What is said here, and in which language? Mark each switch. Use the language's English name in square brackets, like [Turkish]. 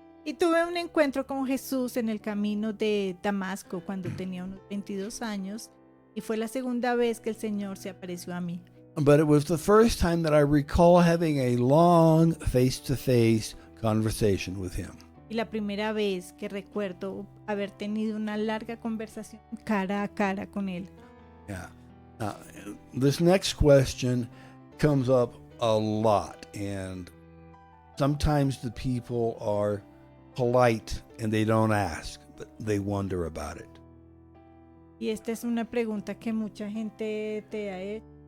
[Spanish] Y tuve un encuentro con Jesús en el camino de Damasco cuando tenía unos 22 años. Y fue la segunda vez que el Señor se apareció a mí. [English] But it was the first time that I recall having a long face-to-face conversation with him. [Spanish] Y la primera vez que recuerdo haber tenido una larga conversación cara a cara con él. [English] Yeah. This next question comes up a lot, and sometimes the people are polite and they don't ask, but they wonder about it. [Spanish] Y esta es una pregunta que mucha gente te ha hecho.